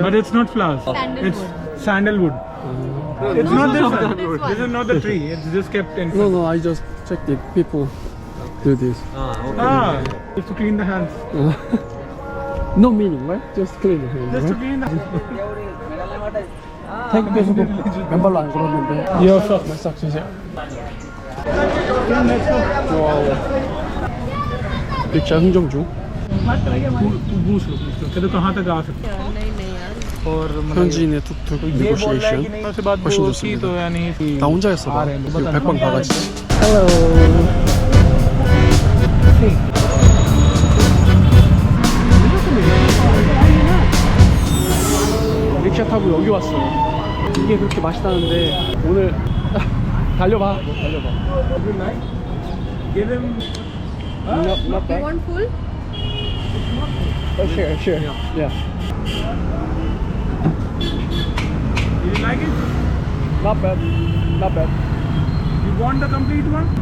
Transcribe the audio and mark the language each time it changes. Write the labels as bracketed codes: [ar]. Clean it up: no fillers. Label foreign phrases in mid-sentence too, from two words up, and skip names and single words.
[en] But it's not flowers. Sandalwood. It's sandalwood. It's not this one. This is not the tree. It's just kept in. No, I just checked it. People do this. Ah, just to clean the hands. No meaning, right? Just clean the hands, Just to right? clean the [ko] 태국에서도 맨발로 안 걸었는데. [en] Your socks. [ko] 싹 주세요. [en] Let's go. [ko] 와우. 릭샤 흥정 중. [hi] पूछ लो कि तो कहाँ तक आ सकते हैं और [ko] 현지인의 툭툭 [hi] ये बोल रहा है कि negotiation. नहीं उससे बात [ko] 훨씬 [hi] की [ko] 좋습니다. [hi] तो यानी [ko] 나 혼자였어. 나. 이거 100번 가가지. 릭샤 타고 여기 왔어요. 이게 그렇게 맛있다는데 오늘 달려봐. [en] Good night. Give him. Not You want full? Sure. Yeah. Do you like it? Not bad. You want the complete one?